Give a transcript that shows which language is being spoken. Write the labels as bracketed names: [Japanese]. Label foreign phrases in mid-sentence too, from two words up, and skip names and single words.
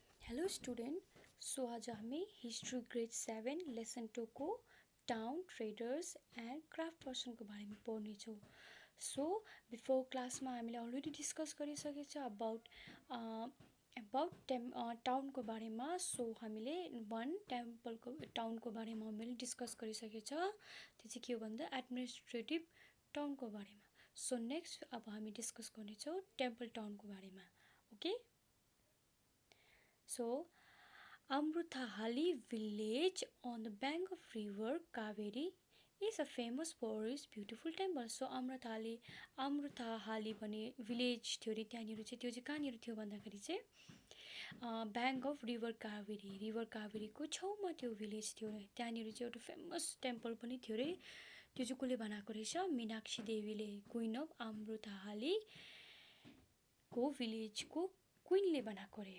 [English] hello student. [Nepali] सो आज हामी [English] history grade 7 lesson 2 [Nepali] को [English] town traders and craft person [Nepali] को बारे में पढ्नेछौँ। [English] so before class [Nepali] में हामीले [English] already discuss [Nepali] गरिसकेको छ [English] about town [Nepali] को बारे में। सो हामीले [English] one temple [Nepali] को टाउन को बारे में हामीले डिस्कस गरिसकेको छ। त्यो चाहिँ के हो भन्दा [English] administrative town [Nepali] को बारे में। [English] so next [Nepali] अब हामी डिस्कस गर्नेछौँ [English] temple town [Nepali] को बारे में। ओके। [English] So, Amruthahali village on the bank of river Kaveri is a famous for its beautiful temple. [Nepali] So, Amruthahali भन्ने village थियो रे त्यहाँनिर चाहिँ। त्यो चाहिँ कहाँनिर थियो भन्दाखेरि चाहिँ [English] bank of river Kaveri [Nepali] को छेउमा त्यो भिलेज थियो रे। त्यहाँनिर चाहिँ एउटा [English] famous temple [Nepali] पनि थियो रे। त्यो चाहिँ कसले बनाएको रहेछ? मीनाक्षी देवीले, [English] queen of Amruthahali [Nepali] को भिलेज को क्वीनले बनाएको रे।